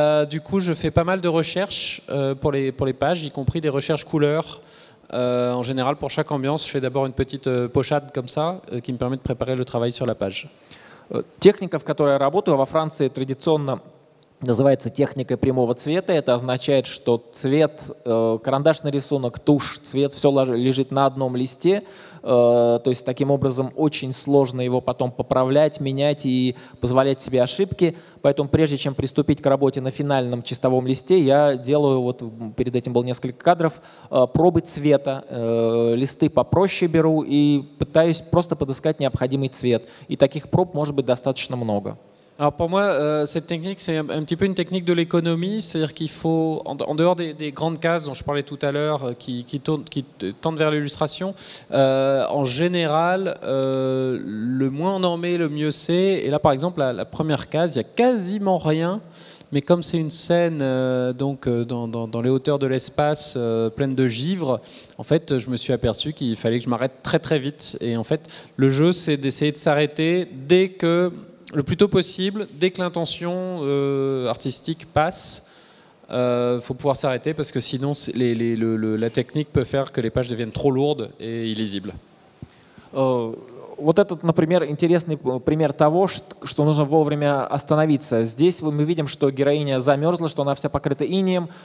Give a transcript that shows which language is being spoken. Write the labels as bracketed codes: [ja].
[fr] Du coup je fais pas mal de recherches pour les pages, y compris des recherches couleurs. En général pour chaque ambiance je fais d'abord une petite pochade comme ça qui me permet de préparer le travail sur la page. [ru] Техника, в которой я работаю, во Франции традиционно называется техникой прямого цвета. Это означает, что цвет, карандашный рисунок, тушь, цвет, все лежит на одном листе. То есть таким образом очень сложно его потом поправлять, менять и позволять себе ошибки. Поэтому прежде чем приступить к работе на финальном чистовом листе, я делаю, вот перед этим было несколько кадров, пробы цвета. Листы попроще беру и пытаюсь просто подыскать необходимый цвет. И таких проб может быть достаточно много. [fr] Alors pour moi, cette technique, c'est un petit peu une technique de l'économie, c'est-à-dire qu'il faut, en dehors des grandes cases dont je parlais tout à l'heure, qui tendent vers l'illustration, en général, le moins on en met, le mieux c'est. Et là, par exemple, la première case, il n'y a quasiment rien, mais comme c'est une scène donc, dans les hauteurs de l'espace pleine de givre, en fait, je me suis aperçu qu'il fallait que je m'arrête très très vite. Et en fait, le jeu, c'est d'essayer de s'arrêter le plus tôt possible, dès que l'intention artistique passe, faut pouvoir s'arrêter parce que sinon la technique peut faire que les pages deviennent trop lourdes et illisibles. [ru] Вот этот, например, интересный пример того, что нужно вовремя остановиться. Здесь мы видим, что героиня замерзла, что она вся покрыта инеем.